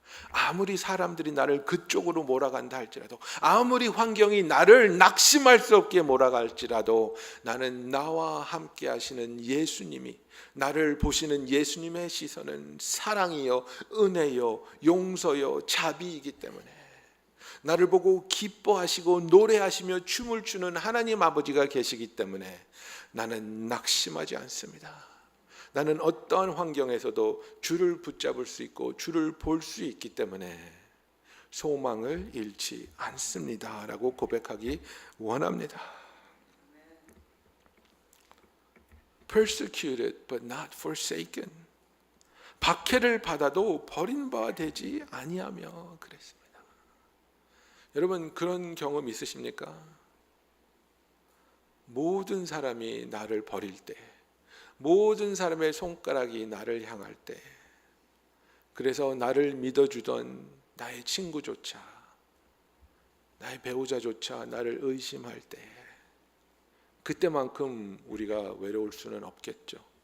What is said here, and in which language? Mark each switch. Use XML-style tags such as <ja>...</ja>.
<ko>아무리 사람들이 나를 그쪽으로 몰아간다 할지라도, 아무리 환경이 나를 낙심할 수 없게 몰아갈지라도, 나는 나와 함께 하시는 예수님이, 나를 보시는 예수님의 시선은 사랑이요 은혜요 용서요 자비이기 때문에, 나를 보고 기뻐하시고 노래하시며 춤을 추는 하나님 아버지가 계시기 때문에 나는 낙심하지 않습니다. 나는 어떠한 환경에서도 주를 붙잡을 수 있고 주를 볼 수 있기 때문에 소망을 잃지 않습니다 라고 고백하기 원합니다.</ko> <en>Persecuted but not forsaken.</en> <ko>박해를 받아도 버림받지 아니하며 그랬습니다. 여러분, 그런 경험 있으십니까? 모든 사람이 나를 버릴 때, 모든 사람의 손가락이 나를 향할 때, 그래서 나를 믿어주던 나의 친구조차, 나의 배우자조차 나를 의심할 때, 그때만큼 우리가 외로울 수는 없겠죠.</ko>